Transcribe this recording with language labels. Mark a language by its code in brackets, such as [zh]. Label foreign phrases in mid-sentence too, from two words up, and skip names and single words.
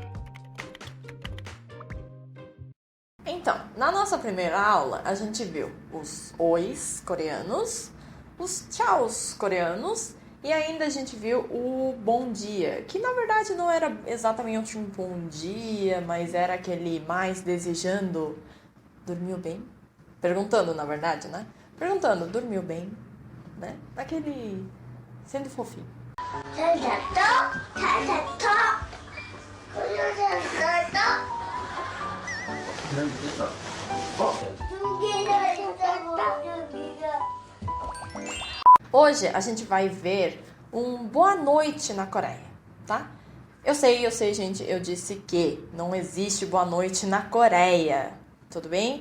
[pt] Então, na nossa primeira aula, a gente viu os ois coreanos, os tchauz coreanos e ainda a gente viu o bom dia, que na verdade não era exatamente um bom dia, mas era aquele mais desejando, dormiu bem? Perguntando, na verdade, né? Perguntando, dormiu bem? Né? Aquele sendo fofinho. [ko] 잘 잤어? 잘 잤어? [pt] Hoje a gente vai ver um boa noite na Coreia, tá? Eu sei, gente, eu disse que não existe boa noite na Coreia, tudo bem?